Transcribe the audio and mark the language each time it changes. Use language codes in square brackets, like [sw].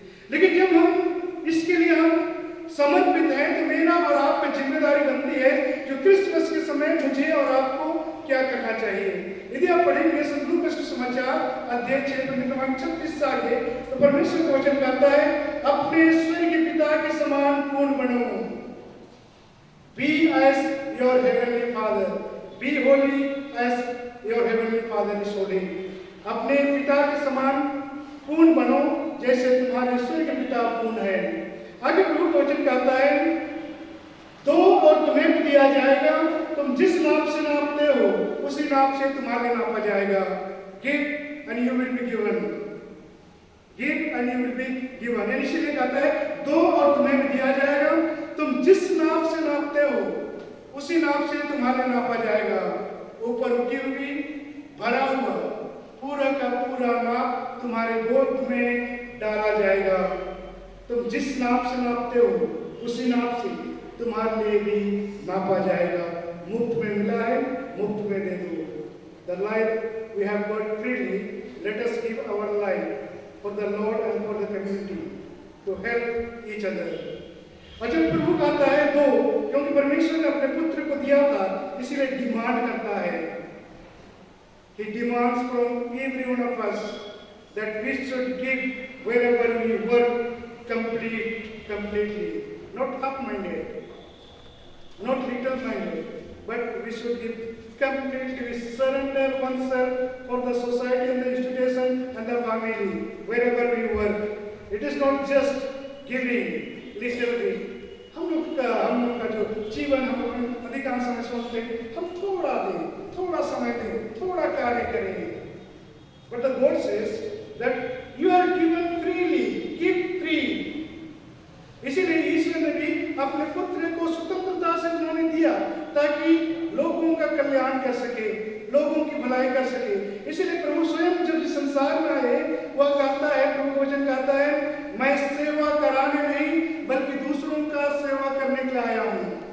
[hi] लेकिन जब हम इसके लिए हम समर्पित हैं तो मेरा और आपका जिम्मेदारी बनती है जो क्रिसमस के समय मुझे और आपको क्या करना चाहिए। यदि आप पढ़ेंगे संत लूका समाचार अध्याय 6 पद क्रमांक 36 से आगे, तो परमेश्वर का वचन कहता है, अपने स्वर्गीय पिता के समान पूर्ण बनो। [en] Be as your heavenly Father. Be holy as your heavenly Father is holy. [hi] अपने पिता के समान पूर्ण बनो जैसे तुम्हारे स्वर्गीय पिता पूर्ण है। आगे प्रभु का वचन कहता है, दो और तुम्हें भी दिया जाएगा, तुम जिस नाप से नापते हो उसी नाप से तुम्हारे नापा जाएगा। [en] Give and you will be given. Give and you will be given. [hi] इसलिए कहता है दो और तुम्हें भी दिया जाएगा, तुम जिस नाप से नापते हो उसी नाप से तुम्हारे नापा जाएगा। ऊपर उठी हुई भरा हुआ पूरा का पूरा नाप तुम्हारे गोद में डाला जाएगा। तुम जिस नाप से नापते हो उसी नाप से तुम्हारे लिए भी नापा जाएगा। मुफ्त में मिला है, मुफ्त में दे दो। [en] The life we have got freely, let us give our life for the Lord and for the community to help each other. [hi] और जब प्रभु कहता है दो, क्योंकि परमेश्वर ने अपने पुत्र को दिया था, इसीलिए डिमांड करता है। [en] He demands from every one of us that we should give wherever we work completely, not half-minded, not little-minded, but we should give completely. We surrender oneself for the society and the institution and the family wherever we work. It is not just giving little bit. [hi] हम लोग का जो जीवन हम अधिकांश समय सोचते हैं हम थोड़ा दें, थोड़ा समय दें, थोड़ा कार्य करेंगे। [en] But the God says that you are given freely, give free. [hi] इसीलिए ईश्वर ने भी अपने पुत्र को स्वतंत्रता से उन्होंने दिया ताकि लोगों का कल्याण कर सके, लोगों की भलाई कर सके। इसीलिए प्रभु स्वयं जब इस संसार में आए, वह कहता है, प्रभु वचन कहता है, मैं सेवा कराने नहीं बल्कि दूसरों का सेवा करने के लिए आया हूँ।